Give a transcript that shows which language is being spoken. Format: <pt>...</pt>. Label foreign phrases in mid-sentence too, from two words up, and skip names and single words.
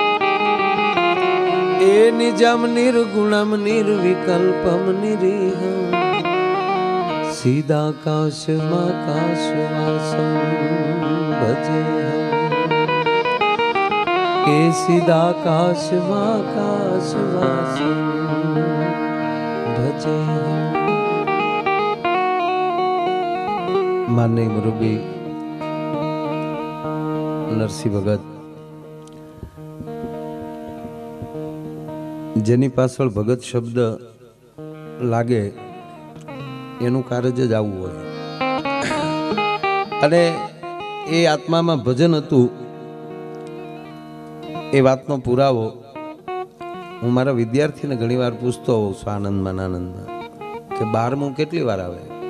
<sa>ए निजम निर्गुणम निर्विकल्पम निरीहम सीधाकाशमाकाशवासं भजेऽहम् के सीधाकाशमाकाशवासं भजेऽहम्</sa> <gu>માનનીય મુરબ્બી નરસિંહ ભગત જેની પાછળ ભગત શબ્દ લાગે એનું કાર્ય જ આવું હોય અને એ આત્મામાં ભજન હતું એ વાતનો પુરાવો હું મારા વિદ્યાર્થીને ઘણીવાર પૂછતો હોઉં છું આનંદમાં કે 12મું કેટલી વાર આવે</gu>